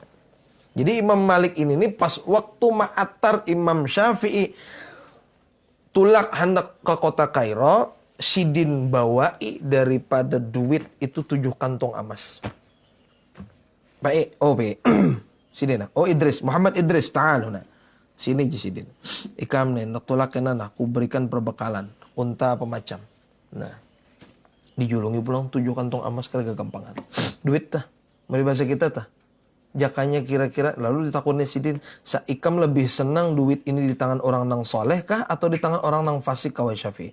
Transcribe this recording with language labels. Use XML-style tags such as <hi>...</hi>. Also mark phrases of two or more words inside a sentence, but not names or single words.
<bjn>Jadi Imam Malik ini nih pas waktu ma'atar Imam Syafi'i tulak hendak ke kota Kairo, Sidin bawai daripada duit itu 7 kantong emas. Baik, Sidin.</bjn> <ar>Idris, Muhammad Idris, تعال هنا.</ar> <bjn>Sini je Sidin. Ikam nih, nak tulak kenan aku berikan perbekalan, unta apa macam. Nah, dijulungi pulang 7 kantong emas kali kegampangan. Duit tah, mari bahasa kita tah. Jakanya kira-kira lalu ditakutnya Sidin, Ikam lebih senang duit ini di tangan orang nang soleh kah atau di tangan orang nang fasik kawai Syafi'i?</bjn>